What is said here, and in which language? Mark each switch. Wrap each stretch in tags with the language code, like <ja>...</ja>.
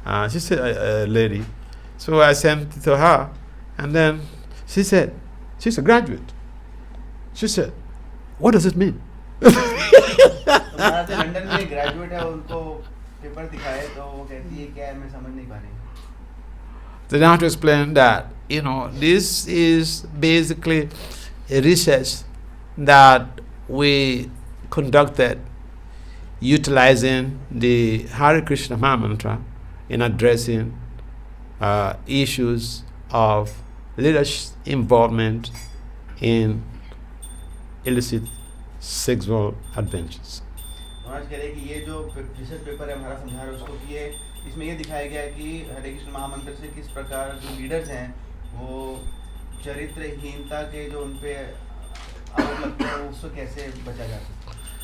<en>She's a lady. So I sent it to her, and then she said, she's a graduate. She said, what does it mean?</en> <hi>London में graduate है, उनको paper दिखाए तो वो कहती है क्या है, मैं समझ नहीं पा रही.</hi> <en>Then I have to explain that, this is basically a research that we conducted utilizing the Hare Krishna Mahamantra in addressing issues of leadership involvement in illicit sexual adventures.</en> <hi>महाराज कह रहे हैं कि ये जो रिसर्च पेपर है हमारा समझा रहे उसको कि ये इसमें ये दिखाया गया है कि हरे कृष्ण महामंत्र से किस प्रकार जो लीडर्स हैं वो चरित्रहीनता के जो उन पे आरोप लगते हैं उसको कैसे बचा जा सकता है.</hi>